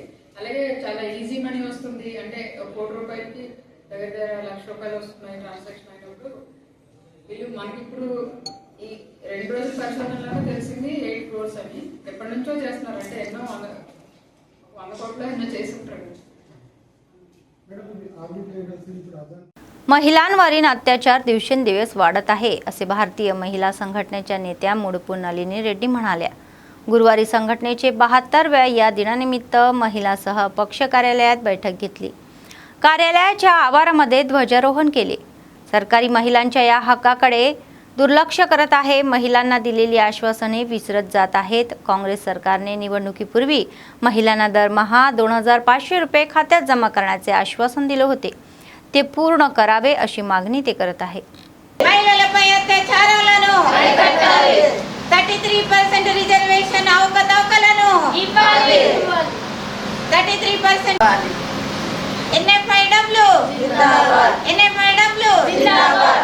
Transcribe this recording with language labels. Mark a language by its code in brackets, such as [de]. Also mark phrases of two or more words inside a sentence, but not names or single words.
[te] అలాగే చాలా [en] easy money [te] వస్తుంది, అంటే 1 కోటి రూపాయలకి దగ్గర 1,00,000 రూపాయలు వస్తున్నాయి ట్రాన్సాక్షన్ అయినప్పుడు వీళ్ళు మనకి ఇప్పుడు ఈ 2 రోజుల పరిశోధనలో తెలిసింది 8 crores అని. ఎప్పటి నుంచో చేస్తున్నారు, అంటే ఎన్నో 100 కోట్లు ఎన్నో చేసి ఉంటారు. [mr] महिलांवरील अत्याचार दिवसेंदिवस वाढत आहे असे भारतीय महिला संघटनेच्या नेत्या मुडपू नलिनी रेड्डी म्हणाल्या. गुरुवारी संघटनेचे 72व्या या दिनानिमित्त महिलांसह पक्ष कार्यालयात बैठक घेतली. कार्यालयाच्या आवारामध्ये ध्वजारोहण केले. सरकारी महिलांच्या या हक्काकडे दुर्लक्ष करत आहे. महिलांना दिलेली आश्वासने विसरत जात आहेत. काँग्रेस सरकारने निवडणुकीपूर्वी महिलांना दरमहा 2500 रुपये खात्यात जमा करण्याचे आश्वासन दिले होते. ते पूर्ण करावे अशी मागणी ते करत आहे. [te] మహిళలపై అత్యాచారాలను అరికట్టాలి. 33% రిజర్వేషన్ అవకతవకలను ఇవ్వాలి. 33% ఎన్ఎఫ్ఐడబ్ల్యూ జిందాబాద్. ఎన్ఎఫ్ఐడబ్ల్యూ జిందాబాద్.